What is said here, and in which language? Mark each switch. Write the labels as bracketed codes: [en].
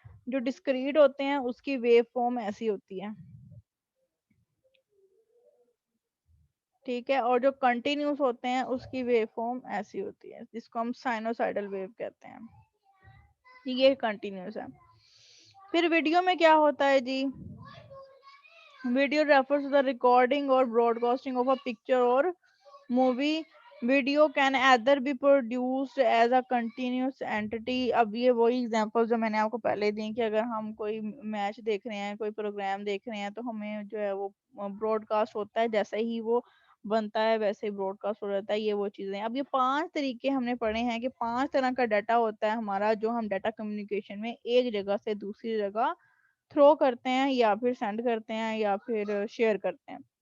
[ur] جو ڈسکریٹ ہوتے ہیں اس کی ویو فارم ایسی ہوتی ہے, ٹھیک ہے, اور جو کنٹینیوس ہوتے ہیں اس کی ویو فارم ایسی ہوتی ہے جس کو ہم سائنوسائڈل ویو کہتے ہیں. یہ کنٹینیوس ہے. پھر ویڈیو میں کیا ہوتا ہے جی, [en] Video refers to the recording or broadcasting of a picture or movie. Video can either be produced as a continuous entity. [ur] اب یہ وہی ایگزامپل جو میں نے آپ کو پہلے دی کہ اگر ہم کوئی میچ دیکھ رہے ہیں, کوئی پروگرام دیکھ رہے ہیں, تو ہمیں جو ہے وہ براڈ کاسٹ ہوتا ہے, جیسے ہی وہ بنتا ہے ویسے ہی براڈ کاسٹ ہو جاتا ہے. یہ وہ چیزیں. اب یہ 5 طریقے ہم نے پڑھے ہیں کہ 5 طرح کا ڈیٹا ہوتا ہے ہمارا, جو ہم ڈیٹا کمیونیکیشن میں ایک جگہ سے دوسری جگہ تھرو کرتے ہیں یا پھر سینڈ کرتے ہیں یا پھر شیئر کرتے ہیں.